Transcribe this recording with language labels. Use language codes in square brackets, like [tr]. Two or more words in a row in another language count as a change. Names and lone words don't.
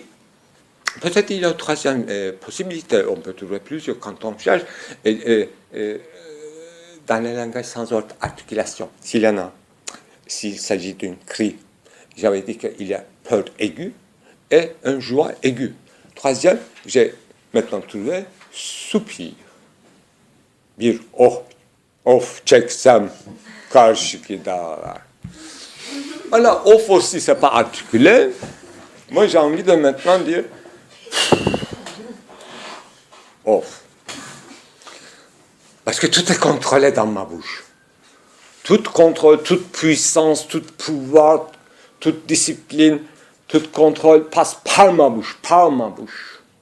[fr] Peut-être il y a une troisième possibilité, on peut trouver plusieurs quand on cherche, dans le langage sans ordre articulation, s'il y en a, s'il s'agit d'un cri. J'avais dit qu'il y a peur aiguë et un joie aiguë. Troisième, j'ai maintenant trouvé soupir. [tr] Bir of çeksem karşı dağlar. [fr] Voilà, of aussi, c'est pas articulé. Moi, j'ai envie de maintenant dire off. Parce que tout est contrôlé dans ma bouche. Tout contrôle, toute puissance, tout pouvoir, toute discipline, Tout contrôle passe par ma bouche, par ma bouche.